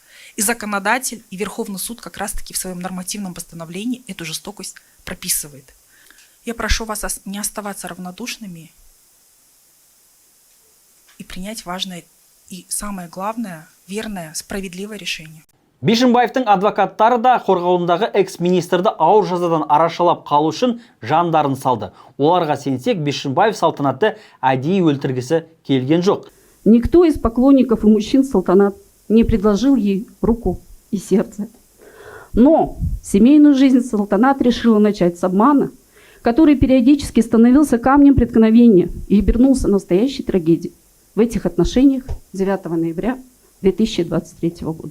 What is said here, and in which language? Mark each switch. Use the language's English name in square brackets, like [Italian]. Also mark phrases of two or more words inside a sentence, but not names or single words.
[Russian] И законодатель, и Верховный суд как раз-таки в своем нормативном постановлении эту жестокость прописывает. Я прошу вас не оставаться равнодушными и принять важное и, самое главное, верное, справедливое решение. [Kazakh] Бишимбаевтың адвокаттары да қорғауындағы экс-министрді ауыр жазадан арашалап қалу үшін жандарын салды. Оларға сенсек, Бишимбаев Салтанатты әдейі өлтіргісі келген жоқ. [Russian] Никто из поклонников и мужчин Салтанат не предложил ей руку и сердце. Но семейную жизнь Салтанат решила начать с обмана, который периодически становился камнем преткновения и обернулся настоящей трагедией. В этих отношениях 9 ноября 2023 года.